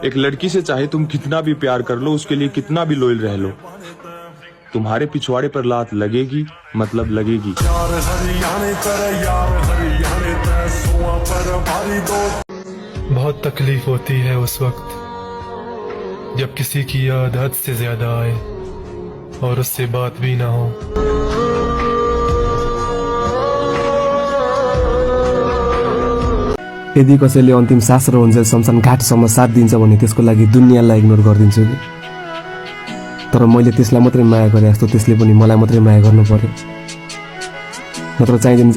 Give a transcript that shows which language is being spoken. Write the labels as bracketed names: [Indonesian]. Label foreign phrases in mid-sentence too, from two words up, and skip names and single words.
[Hindi] एक लड़की से चाहे तुम कितना भी प्यार कर लो, उसके लिए कितना भी लॉयल रह लो, तुम्हारे पिछवाड़े पर लात लगेगी, मतलब लगेगी। बहुत तकलीफ होती है उस वक्त जब किसी की याद हद से ज्यादा आए और उससे बात भी ना हो। [Nepali] यदि कसैले अन्तिम सास र हुन्छ शमशान घाटसम्म साथ दिन्छ भने त्यसको लागि दुनियाँलाई इग्नोर गरिदिन्छु कि। तर मैले त्यसलाई मात्रै माया गरे जस्तो त्यसले पनि मलाई मात्रै माया गर्नु पर्यो, नत्र चाहिँदैन।